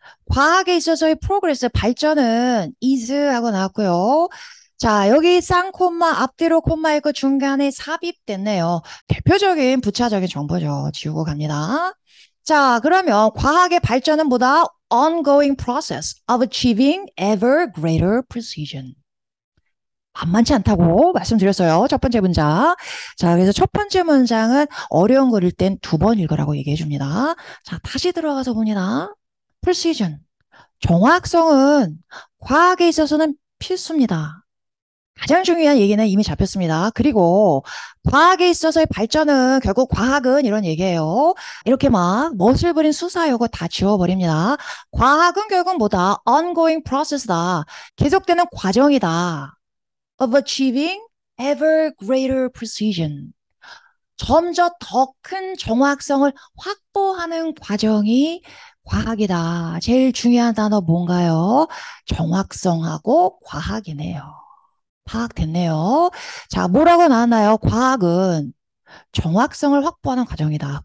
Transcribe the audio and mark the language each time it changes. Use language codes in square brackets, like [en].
[ko] 과학에 있어서의 프로그레스, 발전은 is하고 나왔고요. 자, 여기 쌍콤마, 앞뒤로 콤마 있고 중간에 삽입됐네요. 대표적인 부차적인 정보죠. 지우고 갑니다. 자, 그러면 과학의 발전은 뭐다? [en] Ongoing process of achieving ever greater precision. [ko] 만만치 않다고 말씀드렸어요. 첫 번째 문장. 자, 그래서 첫 번째 문장은 어려운 거일 땐 두 번 읽으라고 얘기해 줍니다. 자, 다시 들어가서 봅니다. [en] precision. [ko] 정확성은 과학에 있어서는 필수입니다. 가장 중요한 얘기는 이미 잡혔습니다. 그리고 과학에 있어서의 발전은 결국 과학은 이런 얘기예요. 이렇게 막 멋을 부린 수사 요거 다 지워버립니다. 과학은 결국 뭐다? [en] ongoing process다. [ko] 계속되는 과정이다. [en] of achieving ever greater precision. [ko] 점점 더 큰 정확성을 확보하는 과정이 과학이다. 제일 중요한 단어 뭔가요? 정확성하고 과학이네요. 파악됐네요. 자, 뭐라고 나왔나요? 과학은 정확성을 확보하는 과정이다.